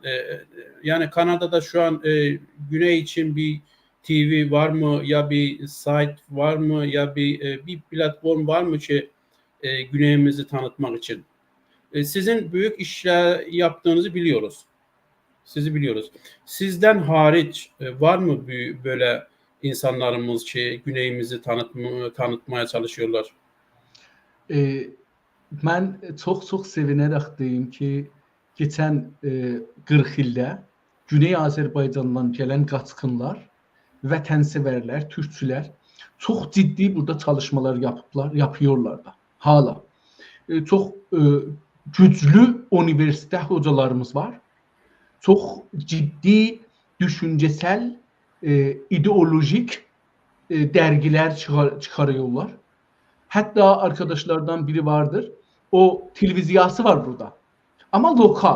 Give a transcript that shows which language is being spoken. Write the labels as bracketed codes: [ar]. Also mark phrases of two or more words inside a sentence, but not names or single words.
[tr] Yani Kanada'da şu an Güney için bir TV var mı ya bir site var mı ya bir platform var mı ki Güneyimizi tanıtmak için? Sizin büyük işler yaptığınızı biliyoruz. Sizi biliyoruz. Sizden hariç var mı böyle insanlarımız ki Güneyimizi tanıtmaya çalışıyorlar? [az] Mən çox sevinərək deyim ki, geçən 40 ildə Güney Azərbaycandan gələn qaçqınlar, vətənsevərlər, türkçülər çox ciddi burada [tr] çalışmalar yapıyorlar da hala. [az] Çox güclü üniversite hocalarımız var. [tr] Çok ciddi, düşüncesel, ideolojik dergiler çıkarıyorlar. Hatta arkadaşlardan biri vardır. O televizyası var burada. Ama lokal.